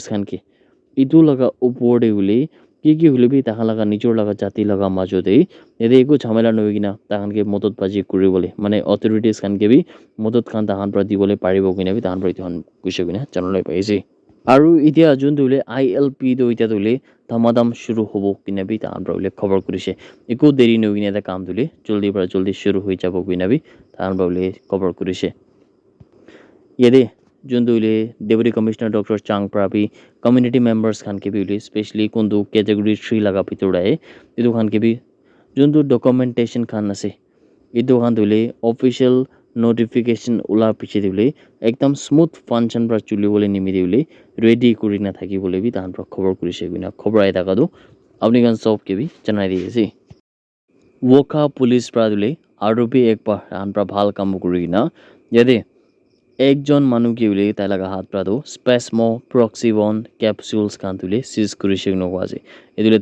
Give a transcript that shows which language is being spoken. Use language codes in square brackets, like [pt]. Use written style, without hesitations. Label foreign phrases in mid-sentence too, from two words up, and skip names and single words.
[nag] khanke eitu laga oporte bole ki hole bi tahan laga nijor laga jati laga majte iyate eku jhamela nohoi kina tahanke modot baji koribole mane authorities khanke bi modot khan tahan pra dibole paribo kine bi tahan pra eitu koise kine janole paise aru etiya jundu bole ILP tu etiya bole dhamadham shuru hobo kine bi tahan pra bole khobor korise eku deri nohoi kine eta kam bole joldi pra joldi shuru hoi jabo kine bi tahan pra bole khobor korise iyate jundu ile [en] deputy commissioner [nag] Dr. Chang Prabi community members khan ke bi ile especially kundu category 3 laga bitor dai edu khan ke bi jundu documentation khan ase edu khan dule official notification ula piche dule ekdam smooth function pra chuli bole nimi dule ready kuri na thaki bole bi tahan pra khobor kurise bina khobor ai taka du apni kan sob ke bi janai di ase woka police pra dule aru bi ekbar tahan pra bhal kam kuri na yade ekjon manu ki ule tai laga hat pra do spasmo proxivon capsules khan dule seize kurise no ase edule